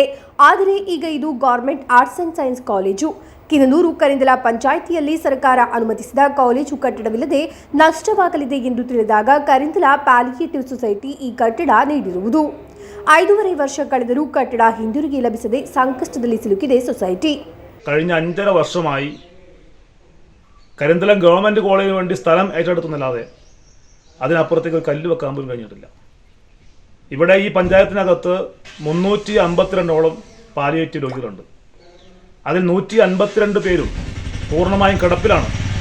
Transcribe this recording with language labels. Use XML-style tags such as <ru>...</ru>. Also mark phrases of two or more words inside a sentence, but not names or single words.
<kn>ಆದರೆ ಈಗ ಇದು ಗವರ್ನಮೆಂಟ್ ಆರ್ಟ್ಸ್ ಅಂಡ್ ಸೈನ್ಸ್ ಕಾಲೇಜು. ಕಿನನೂರು ಕರಿಂದಲ ಪಂಚಾಯಿತಿಯಲ್ಲಿ ಸರ್ಕಾರ ಅನುಮತಿಸಿದ ಕಾಲೇಜು ಕಟ್ಟಡವಿಲ್ಲದೆ ನಷ್ಟವಾಗಲಿದೆ ಎಂದು ತಿಳಿದಾಗ ಕರಿಂದಲ ಪ್ಯಾಲಿಯೇಟಿವ್ ಸೊಸೈಟಿ ಈ ಕಟ್ಟಡ ನೀಡಿರುವುದು. 5.5 ವರ್ಷ ಕಳೆದರೂ ಕಟ್ಟಡ ಹಿಂದಿರುಗಿ ಲಭಿಸದೆ ಸಂಕಷ್ಟದಲ್ಲಿ ಸಿಲುಕಿದೆ ಸೊಸೈಟಿ.</kn> <ml>കഴിഞ്ഞ 5.5 വർഷമായി കരിന്തലം ഗവൺമെൻറ് കോളേജിന് വേണ്ടി സ്ഥലം ഏറ്റെടുത്തുന്നല്ലാതെ അതിനപ്പുറത്തേക്ക് കല്ല് വെക്കാൻ പോലും കഴിഞ്ഞിട്ടില്ല. ഇവിടെ ഈ പഞ്ചായത്തിനകത്ത് 352ഓളം പാലിയേറ്റീവ് രോഗികളുണ്ട്. അതിൽ 152 പേരും പൂർണ്ണമായും കിടപ്പിലാണ്.</ml>